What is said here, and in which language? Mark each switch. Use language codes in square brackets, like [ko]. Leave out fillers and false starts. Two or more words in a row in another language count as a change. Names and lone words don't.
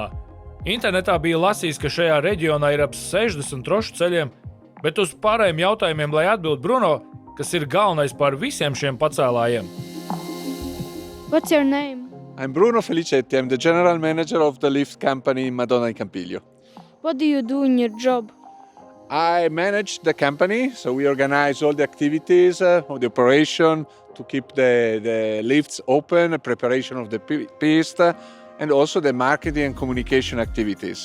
[lv] Internetā bija lasījis, ka šajā reģionā ir ap 60 trošu ceļiem, bet uz pārējiem jautājumiem, lai atbild Bruno, kas ir galvenais par visiem šiem pacēlājiem. [en] What's your name? I'm Bruno Felicetti. I'm the general manager of the lift company Madonna in Campiglio. What do you do in your job? I manage the company, so we organize all the activities of the operation to keep the lifts open, preparation of the piste, and also the marketing and communication activities.